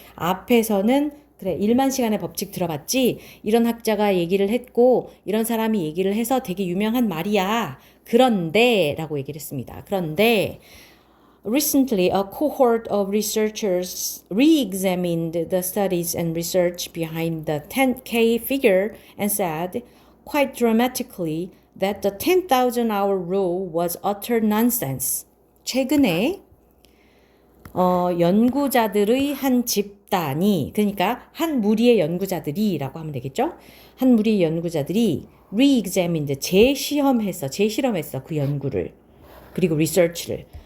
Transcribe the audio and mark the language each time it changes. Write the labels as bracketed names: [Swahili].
[Korean] 앞에서는 그래 1만 시간의 법칙 들어봤지? 이런 학자가 얘기를 했고 이런 사람이 얘기를 해서 되게 유명한 말이야. 그런데 라고 얘기를 했습니다. 그런데 [English] Recently, a cohort of researchers re-examined the studies and research behind the 10K figure and said, quite dramatically, that the 10,000 hour rule was utter nonsense. [Korean] 최근에 연구자들의 한 집단이, 그러니까 한 무리의 연구자들이라고 하면 되겠죠? 한 무리의 연구자들이 re-examined, 재실험했어 그 연구를. 그리고 research를.